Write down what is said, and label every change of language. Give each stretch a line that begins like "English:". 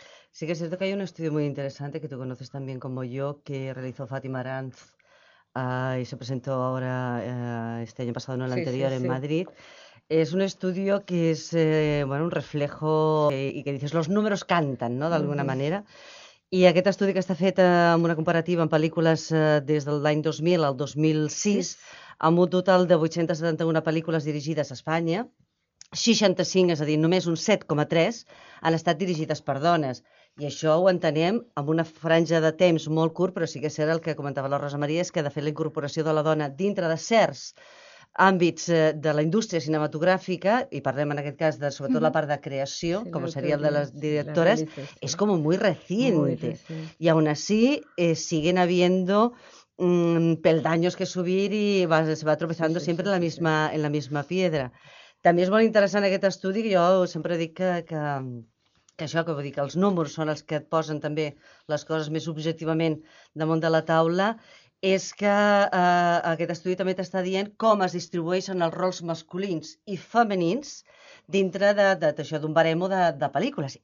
Spanish: Sí que es cierto que hay un estudio muy interesante que tú conoces también como yo, que realizó Fátima Aranz y se presentó ahora este año pasado, no el anterior, en Madrid. Es un estudio que es bueno, un reflejo y que dices, los números cantan, ¿no?, de alguna manera.
Catalan: I aquest estudi que està fet amb una comparativa en pel·lícules des de l'any 2000 al 2006, amb un total de 871 pel·lícules dirigides a Espanya, 65, és a dir, només un 7,3, han estat dirigides per dones. I això ho entenem amb una franja de temps molt curt, però sí que serà el que comentava la Rosa Maria, és que de fet la incorporació de la dona dintre de certs àmbits de la indústria cinematogràfica, i parlem en aquest cas de, sobretot la part de creació, sí, com seria el de les directores, és com
Spanish: muy reciente. I aun així, siguen habiendo peldaños que subir i se va tropezando sempre en la misma piedra.
Catalan: També és molt interessant aquest estudi, jo sempre dic que això, que vull dir que els números són els que et posen també les coses més objectivament damunt de la taula, és que aquest estudi també t'està dient com es distribueixen els rols masculins i femenins dintre d'això d'un baremo de pel·lícules.